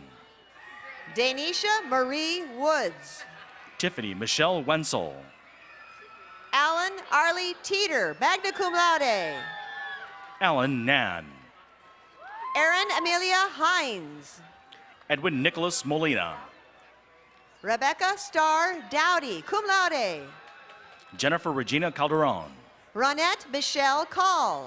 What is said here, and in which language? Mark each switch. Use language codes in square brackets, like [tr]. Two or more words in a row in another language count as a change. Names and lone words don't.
[en] Danisha Marie Woods. Tiffany Michelle Wenzel, Alan Arlie Teeter, [la] magna cum laude. [en] Alan Nan, Erin Amelia Hines. Edwin Nicholas Molina, Rebecca Starr Dowdy, [la] cum laude. [en] Jennifer Regina Calderon, Ronette Michelle Call.